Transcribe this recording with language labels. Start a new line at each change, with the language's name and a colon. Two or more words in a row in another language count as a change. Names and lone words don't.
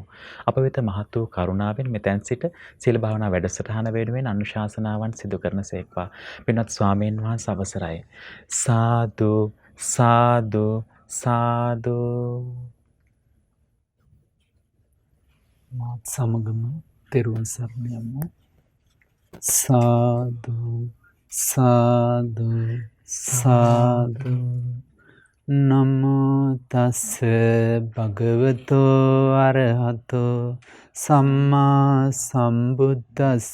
Sinhala: අප වෙත මහත් වූ කරුණාවෙන් මෙතෙන් සිට සීල භාවනා වැඩසටහන වෙනුවෙන් අනුශාසනාවන් සිදු කරනසේක්වා. පින්වත් ස්වාමීන් වහන්සේ අවසරයි. සාදු සාදු සාදු. මාත් සමගම තෙරුවන් සරණ යමු. සාදු සාදු සාදු.
Pali: නමෝ තස් භගවතෝ අරහතෝ සම්මා සම්බුද්දස්ස.